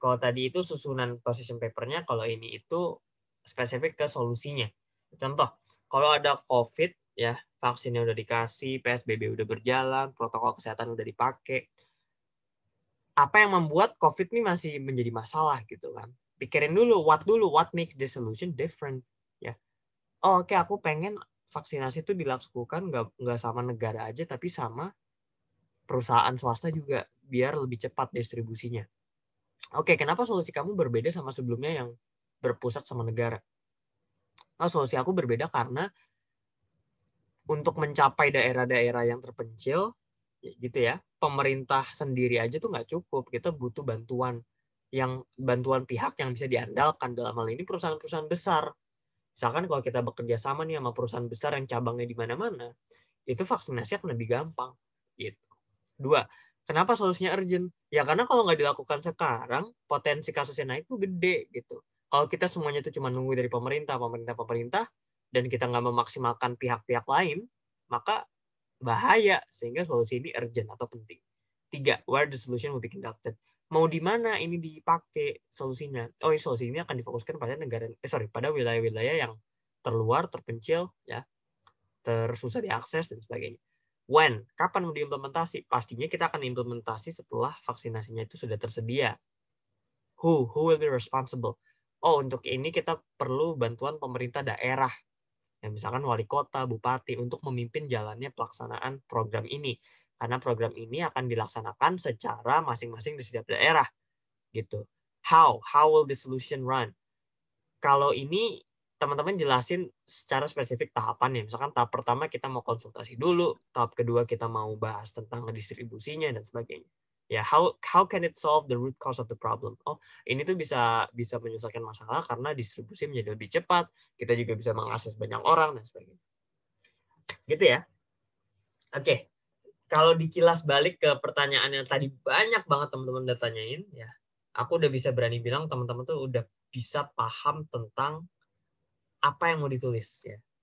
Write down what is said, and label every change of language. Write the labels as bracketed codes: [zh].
[id] Kalau tadi itu susunan position papernya, kalau ini itu spesifik ke solusinya. Contoh, kalau ada COVID, ya vaksinnya udah dikasih, PSBB udah berjalan, protokol kesehatan udah dipakai. Apa yang membuat COVID ini masih menjadi masalah gitu kan? Pikirin dulu, [en] what makes the solution different, ya. [id] Oh, oke, aku pengen vaksinasi itu dilakukan nggak sama negara aja, tapi sama perusahaan swasta juga, biar lebih cepat distribusinya. Oke, kenapa solusi kamu berbeda sama sebelumnya yang berpusat sama negara? Oh, solusi aku berbeda karena untuk mencapai daerah-daerah yang terpencil, gitu ya, pemerintah sendiri aja tuh nggak cukup. Kita butuh bantuan pihak yang bisa diandalkan. Dalam hal ini perusahaan-perusahaan besar. Misalkan kalau kita bekerja sama nih sama perusahaan besar yang cabangnya di mana-mana, itu vaksinasi akan lebih gampang. Gitu. 2, kenapa solusinya urgent? Ya karena kalau nggak dilakukan sekarang, potensi kasusnya naik tuh gede gitu. Kalau kita semuanya tuh cuma nunggu dari pemerintah, dan kita nggak memaksimalkan pihak-pihak lain, maka bahaya. Sehingga solusi ini urgent atau penting. [en] 3, where the solution will be conducted. [id] Mau di mana ini dipakai solusinya? Oh, solusi ini akan difokuskan pada pada wilayah-wilayah yang terluar, terpencil, ya, tersusah diakses dan sebagainya. When, kapan mau diimplementasi? Pastinya kita akan implementasi setelah vaksinasinya itu sudah tersedia. [en] Who will be responsible? [id] Oh, untuk ini kita perlu bantuan pemerintah daerah. Ya, misalkan wali kota, bupati, untuk memimpin jalannya pelaksanaan program ini. Karena program ini akan dilaksanakan secara masing-masing di setiap daerah. Gitu. [en] How will the solution run? [id] Kalau ini teman-teman jelasin secara spesifik tahapannya. Misalkan tahap pertama kita mau konsultasi dulu, tahap kedua kita mau bahas tentang distribusinya dan sebagainya. [en] Ya, how can it solve the root cause of the problem? [id] Oh, ini tuh bisa menyelesaikan masalah karena distribusi menjadi lebih cepat, kita juga bisa mengakses banyak orang dan sebagainya. Gitu ya. Oke. Kalau dikilas balik ke pertanyaan yang tadi banyak banget teman-teman udah tanyain, ya. Aku udah bisa berani bilang teman-teman tuh udah bisa paham tentang apa yang mau ditulis ya.